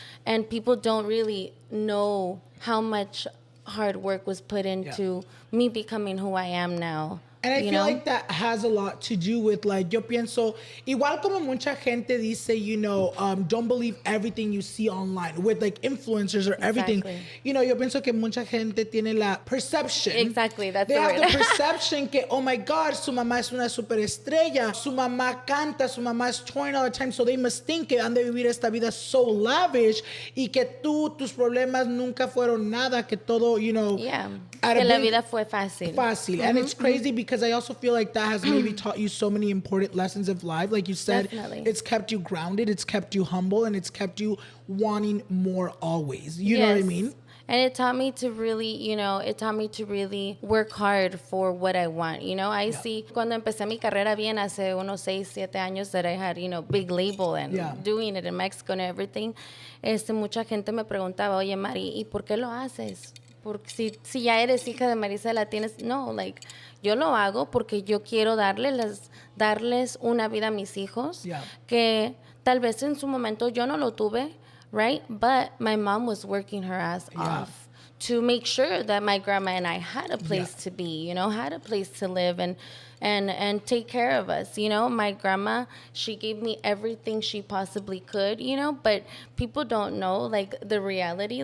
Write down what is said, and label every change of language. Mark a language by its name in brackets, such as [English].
[English] And people don't really know how much hard work was put into me becoming who I am now. And I feel like that has a lot to do with, like, [Spanish] yo pienso, igual como mucha gente dice, [English] you know, don't believe everything you see online with, like, influencers or everything. [Spanish] You know, yo pienso que mucha gente tiene la perception. [English] Exactly, that's they the have word. [Spanish] the perception que, [English] oh my God, [Spanish] su mamá es una superestrella, su mamá canta, su mamá es [English] touring all the time, so they must think [Spanish] que han de vivir esta vida [English] so lavish [Spanish] y que tus problemas nunca fueron nada, que todo, you know. Yeah, que la vida fue fácil. Fácil. [English] And it's crazy because I also feel like that has maybe taught you so many important lessons of life. Like you said, it's kept you grounded, it's kept you humble, and it's kept you wanting more always. You know what I mean? And it taught me to really, you know, work hard for what I want. You know, I see, [Spanish] cuando empecé mi carrera bien hace unos 6-7 años [English] that I had, you know, big label and doing it in Mexico and everything, [Spanish] mucha gente me preguntaba, oye, Mari, ¿y por qué lo haces? Porque si ya eres hija de Maricela, no, like, yo lo hago porque yo quiero darles una vida a mis hijos que tal vez en su momento yo no lo tuve, right? [English] But my mom was working her ass off to make sure that my grandma and I had a place to be, you know, had a place to live and take care of us. You know, my grandma, she gave me everything she possibly could, you know, but people don't know, like, the reality.